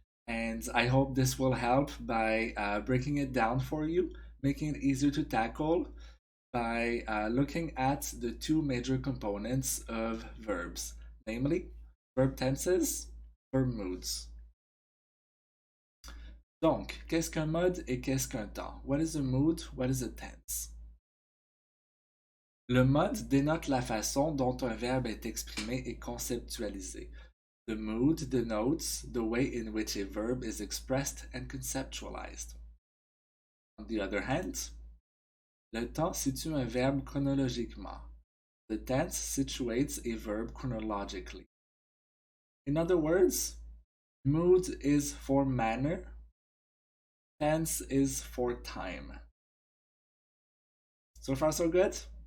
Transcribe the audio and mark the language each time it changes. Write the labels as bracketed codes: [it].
[en] And I hope this will help by breaking it down for you, making it easier to tackle by looking at the two major components of verbs, namely verb tenses, verb moods. [fr] Donc, qu'est-ce qu'un mode et qu'est-ce qu'un temps? [en] What is a mood? What is a tense? [fr] Le mode dénote la façon dont un verbe est exprimé et conceptualisé. [en] The mood denotes the way in which a verb is expressed and conceptualized. On the other hand, [fr] le temps situe un verbe chronologiquement. [en] The tense situates a verb chronologically. In other words, mood is for manner, tense is for time. So far, so good?